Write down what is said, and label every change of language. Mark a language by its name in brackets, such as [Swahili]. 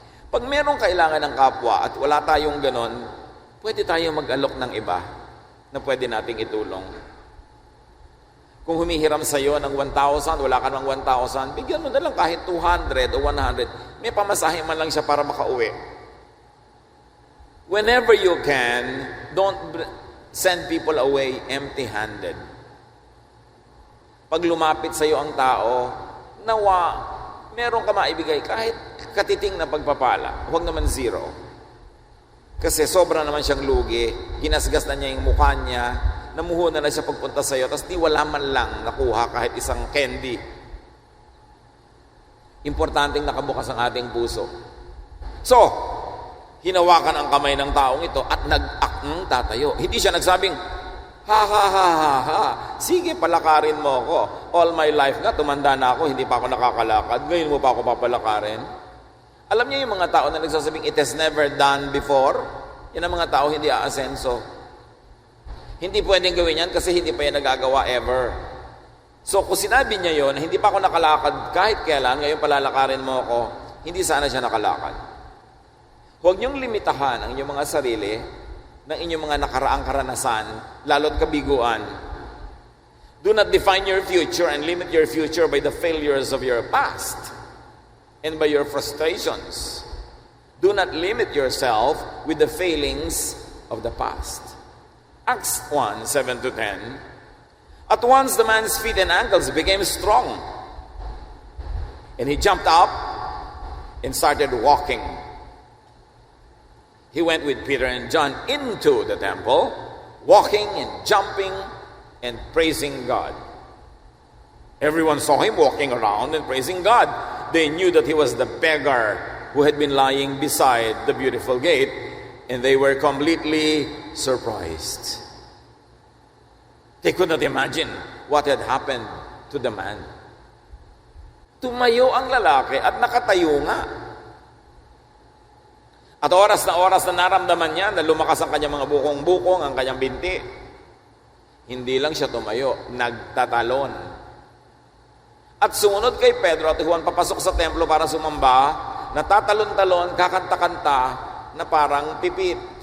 [Filipino] Pag merong kailangan ng kapwa at wala tayong ganon, pwede tayong mag-alok ng iba na pwede nating itulong. Kung humihiram sa iyo ng 1,000, wala ka ng 1,000, bigyan mo na lang kahit 200 o 100. May pamasahe man lang siya para makauwi. [English] Whenever you can, don't send people away empty-handed. [Filipino] Pag lumapit sa iyo ang tao, nawa, meron ka maibigay kahit katiting na pagpapala. Huwag naman zero. Kasi sobra naman siyang lugi, ginasgas na niya yung mukha niya, namuhunan na siya pagpunta sa iyo, tapos di wala man lang nakuha kahit isang candy. Importanteng nakabukas ang ating puso. So, hinawakan ang kamay ng taong ito at nag-akng tatayo. Hindi siya nagsabing, ha ha ha ha ha, sige palakarin mo ako. All my life nga, tumanda na ako, hindi pa ako nakakalakad, ngayon mo pa ako papalakarin. Alam niyo yung mga tao na nagsasabing, it has never done before? Yan ang mga tao hindi aasenso. Hindi pwedeng gawin yan kasi hindi pa yan nagagawa ever. So kung sinabi niya yon, hindi pa ako nakalakad kahit kailan, ngayon palalakarin mo ako, hindi sana siya nakalakad. Huwag niyong limitahan ang inyong mga sarili ng inyong mga nakaraang karanasan, lalo't kabiguan. [English] Do not define your future and limit your future by the failures of your past and by your frustrations. Do not limit yourself with the failings of the past. Acts 1, 7-10. At once the man's feet and ankles became strong, and he jumped up and started walking. He went with Peter and John into the temple, walking and jumping and praising God. Everyone saw him walking around and praising God. They knew that he was the beggar who had been lying beside the beautiful gate, and they were completely surprised. They could not imagine what had happened to the man. [Filipino] Tumayo ang lalaki at nakatayo nga. At oras na naramdaman niya na lumakas ang kanyang mga bukong-bukong, ang kanyang binti. Hindi lang siya tumayo, nagtatalon. At sumunod kay Pedro at Juan papasok sa templo para sumamba, natatalon-talon, kakanta-kanta na parang pipit.